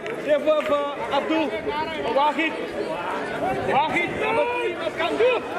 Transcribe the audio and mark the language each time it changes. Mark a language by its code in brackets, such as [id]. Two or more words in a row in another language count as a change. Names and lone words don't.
[nl] Even voor Abdul. Wahid. Wahid, nummer 3, wat kan doen?